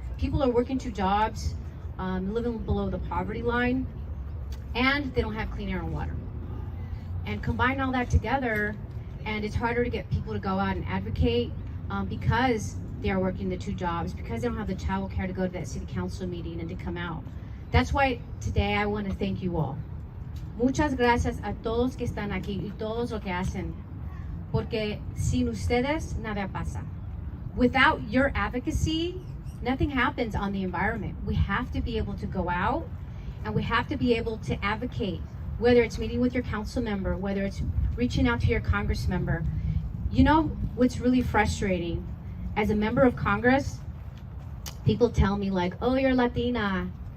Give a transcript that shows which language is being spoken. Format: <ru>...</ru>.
<en>People are working 2 jobs, living below the poverty line, and they don't have clean air and water. And combine all that together, and it's harder to get people to go out and advocate because they are working the 2 jobs, because they don't have the child care to go to that city council meeting and to come out. That's why today I want to thank you all.</en> <es>Muchas gracias a todos que están aquí y todos lo que hacen, porque sin ustedes nada pasa.</es> <en>Without your advocacy, nothing happens on the environment. We have to be able to go out and we have to be able to advocate, whether it's meeting with your council member, whether it's reaching out to your Congress member. You know what's really frustrating? As a member of Congress, people tell me like, oh, you're Latina.</en>